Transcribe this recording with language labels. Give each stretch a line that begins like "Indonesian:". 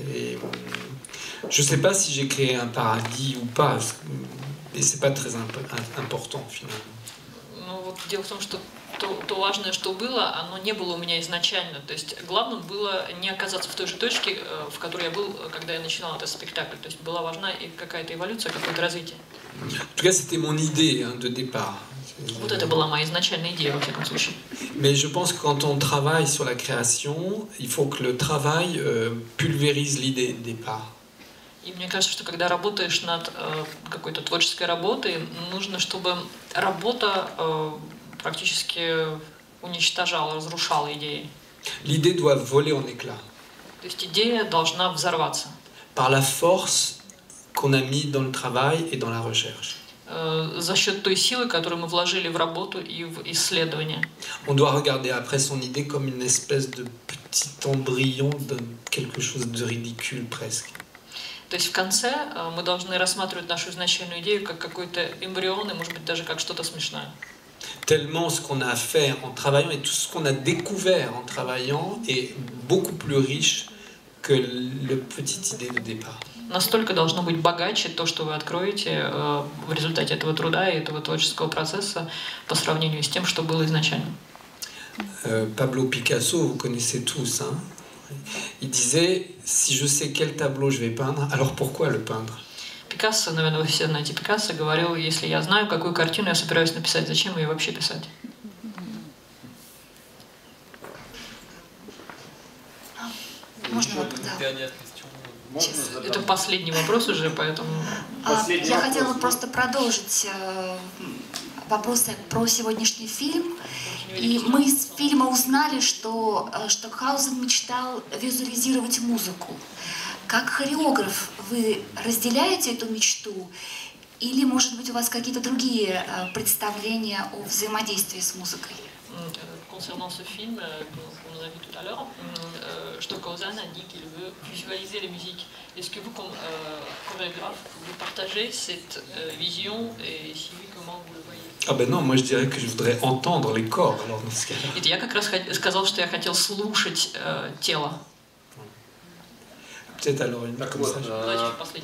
French: Et je ne sais pas si j'ai créé un paradis ou pas, et ce n'est pas très important, finalement.
Russian: Ну, вот дело в том, что то важное, что было, оно не было у меня изначально. То есть главным было не оказаться в той же точке, в которой я был, когда я начинал этот спектакль. То есть была важна и какая-то эволюция, какое-то развитие.
French: En tout cas, c'était mon idée, hein, de départ.
Russian: Вот это была моя изначальная идея, во всяком случае.
French: Mais je pense que quand on travaille sur la création, il faut que le travail pulvérise l'idée de départ.
Russian: И мне кажется, что когда работаешь над какой-то творческой работой, нужно, чтобы работа практически уничтожала, разрушала идеи.
French: L'idée doit voler en éclats.
Russian: То есть идея должна взорваться.
French: Par la force qu'on a mis dans le travail et dans la recherche.
Russian: За счет той силы, которую мы вложили в работу и в исследование.
French: On doit regarder après son idée comme une espèce de petit embryon de quelque chose de ridicule presque.
Russian: То есть в конце мы должны рассматривать нашу изначальную идею как какой-то эмбрион, и, может быть, даже как что-то смешное.
French: Tellement ce qu'on a fait en travaillant et tout ce qu'on a découvert en travaillant est beaucoup plus riche que la petite idée de départ.
Russian: Настолько должно быть богаче то, что вы откроете в результате этого труда и этого творческого процесса по сравнению с тем, что было изначально.
French: Pablo Picasso, vous connaissez tous, hein? Il disait, si je sais quel tableau je vais peindre, alors pourquoi le peindre?
Russian: Пикассо, наверное, вы все знаете Пикассо, говорил, если я знаю, какую картину я собираюсь написать, зачем ее вообще писать? Можно вопрос? Это последний вопрос уже, поэтому... Я хотела просто продолжить вопросы про сегодняшний фильм. И мы из фильма узнали, что Штокхаузен мечтал визуализировать музыку. Как хореограф вы разделяете эту мечту? Или, может быть, у вас какие-то другие представления о взаимодействии с музыкой?
French: Concernant ce film qu'on a vu tout à l'heure, Stockhausen a dit qu'il veut visualiser la musique. Est-ce que vous, comme chorégraphe, vous partagez cette vision et si oui, comment vous le voyez? Ah ben non, moi je dirais que je voudrais entendre les corps. Alors dans ce cas-là.
Russian: Я как раз сказал, что я хотел слушать тело.
French: Peut-être alors une comme ça.